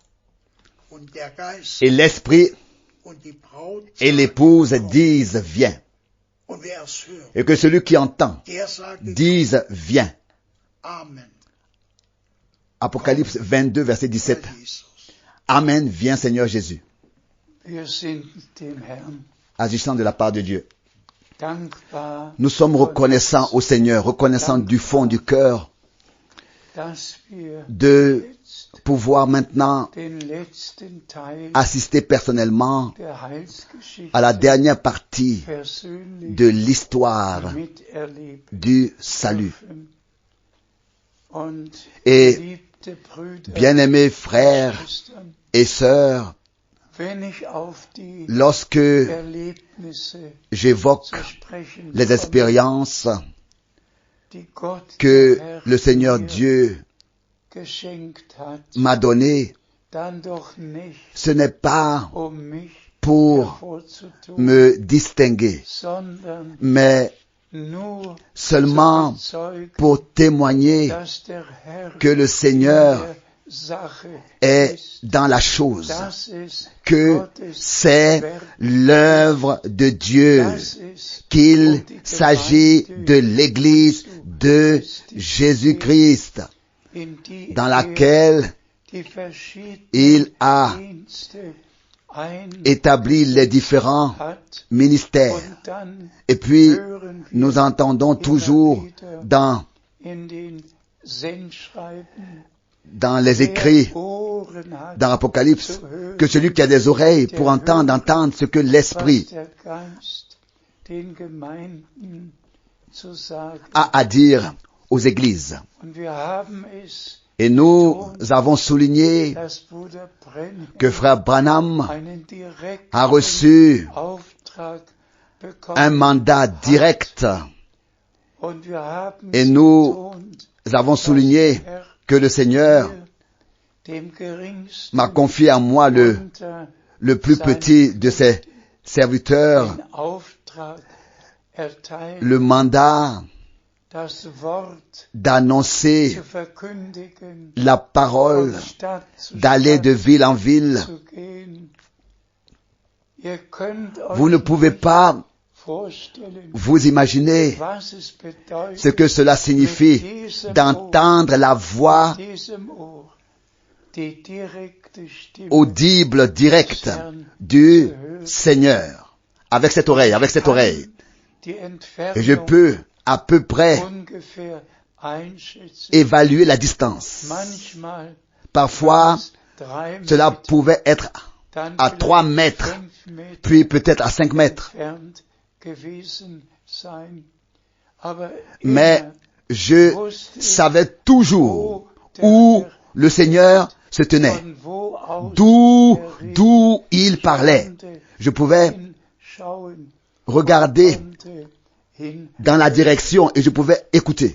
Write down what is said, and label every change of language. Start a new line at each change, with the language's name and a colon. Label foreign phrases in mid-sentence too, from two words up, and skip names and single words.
French: Et l'Esprit et l'épouse disent « Viens ». Et que celui qui entend dise « Viens ». Apocalypse 22, verset 17. Amen, viens Seigneur Jésus.
German: Wir sind dem Herrn
French: Agissant de la part de Dieu.
German: dankbar,
French: Nous sommes reconnaissants au Seigneur, reconnaissants du fond du cœur
German: dass wir
French: de
German: jetzt
French: pouvoir maintenant
German: den letzten Teil
French: assister personnellement
German: der Heilsgeschichte
French: à la dernière partie
German: persönlich
French: de l'histoire
German: miterleben
French: du salut.
German: dürfen. Und
French: Et
German: geliebte Brüder
French: bien-aimés frères
German: und Schwestern,
French: et sœurs,
German: wenn ich auf die
French: lorsque
German: Erlebnisse
French: j'évoque
German: zu sprechen
French: les
German: komme,
French: expériences
German: die Gott
French: que
German: der Herr
French: le Seigneur
German: mir
French: Dieu
German: geschenkt hat,
French: m'a données,
German: dann doch nicht,
French: ce n'est pas
German: um mich
French: pour
German: hervorzutun,
French: me distinguer,
German: sondern
French: mais
German: nur
French: seulement
German: zu bezeugen,
French: pour témoigner
German: dass der Herr
French: que le Seigneur
German: in der Sache
French: est
German: ist,
French: dans la chose,
German: dass es
French: que
German: Gottes
French: c'est
German: Werk
French: l'œuvre de Dieu,
German: dass es
French: qu'il s'agit de l'Église de Jésus-Christ,
German: in die
French: dans laquelle
German: die verschiedenen
French: il a
German: Dienste
French: établi les différents
German: hat,
French: ministères.
German: und dann
French: Et puis,
German: hören wir
French: nous entendons toujours dans
German: in den Sendschreiben,
French: dans les écrits,
German: wer Ohren hat,
French: dans l'Apocalypse,
German: zu hören,
French: que celui qui a des oreilles pour entendre ce que
German: was
French: l'Esprit
German: der Geist den Gemeinden zu sagen.
French: a à dire aux églises.
German: Und wir haben es,
French: Et nous avons souligné
German: dass Bruder Brennan
French: que frère Branham
German: einen direkten
French: a reçu
German: Auftrag bekommen
French: un mandat direct.
German: und wir haben
French: Et
German: es
French: nous
German: betont,
French: avons souligné
German: dass der Herr
French: que le Seigneur
German: dem geringsten
French: m'a confié à moi
German: unter
French: le plus petit de ses serviteurs
German: den Auftrag erteilt,
French: le mandat
German: das Wort
French: d'annoncer
German: zu verkündigen,
French: la parole,
German: von Stadt zu
French: d'aller de
German: Stadt
French: ville en ville.
German: zu gehen. Ihr könnt euch
French: Vous ne pouvez
German: nicht
French: pas
German: vorstellen,
French: vous imaginer
German: was es bedeutet,
French: ce que cela signifie d'entendre la voix
German: mit diesem Ohr die direkte Stimme
French: audible, directe du Seigneur. Avec cette oreille, avec cette oreille.
German: die
French: Et je
German: Entfernung
French: peux à peu près
German: ungefähr einschätzen.
French: évaluer la distance.
German: Manchmal
French: Parfois,
German: es 3
French: cela
German: Meter,
French: pouvait être
German: dann
French: à
German: vielleicht
French: 3 mètres,
German: 5 Meter
French: puis peut-être à 5 mètres.
German: entfernt gewesen sein. Aber
French: Mais
German: immer
French: je savais toujours où le Seigneur se tenait,
German: von wo aus
French: d'où il parlait. Je pouvais
German: hinschauen
French: regarder
German: konnte, hin,
French: dans la direction et je pouvais écouter